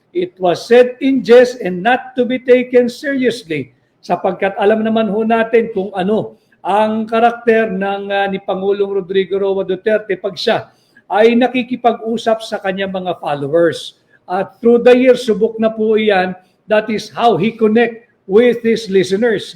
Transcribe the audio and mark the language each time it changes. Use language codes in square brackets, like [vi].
[en] It was said in jest and not to be taken seriously. [tl] Sapagkat alam naman ho natin kung ano ang karakter ng ni Pangulong Rodrigo Roa Duterte pag siya ay nakikipag-usap sa kanyang mga followers. At [en] through the years, [tl] subok na po iyan. [en] That is how he connect with his listeners.